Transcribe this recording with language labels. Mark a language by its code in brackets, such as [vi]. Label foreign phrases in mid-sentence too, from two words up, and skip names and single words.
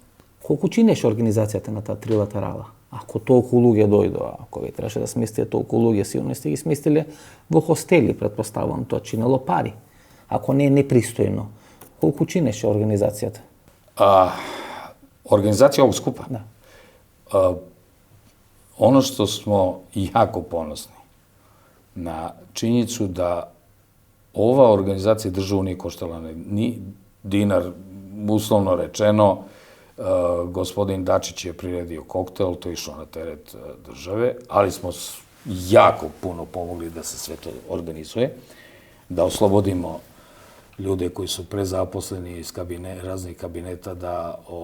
[mk] Колку чинеше организацијата на таа трилатерала? Ако толку луѓе дојдоа, ако ви требаше да сместите толку луѓе, сигурно сте ги сместиле во хостели, претпоставувам, тоа чинело пари. Ако не е непристојно, колку чинеше организацијата? [sr] Организација овог скупа? [mk] Да. [sr] ono što smo jako ponosni na činjenicu da ova organizacija državu nije koštala ni dinar, uslovno rečeno. Gospodin Dačić je priredio koktel, to je išlo na teret države, ali smo jako puno pomogli da se sve to organizuje, da oslobodimo ljude koji su prezaposleni iz raznih kabineta da